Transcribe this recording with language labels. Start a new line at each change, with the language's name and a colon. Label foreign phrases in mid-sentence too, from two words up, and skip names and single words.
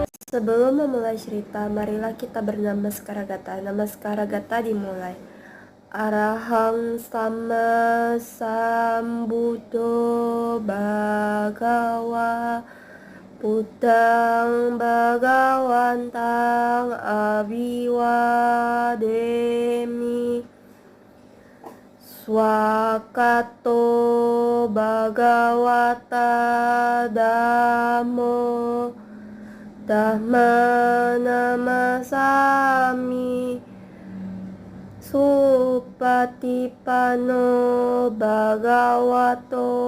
Indonesian: Sebelum memulai cerita, marilah kita bernamaskara-gata. Namaskara-gata dimulai.
Pali: Arahang sama sambuddho bhagawa Buddhang bhagawantang abiwademi Swakato bhagawata dhammo Dhamma namasami Supatipanno bhagavato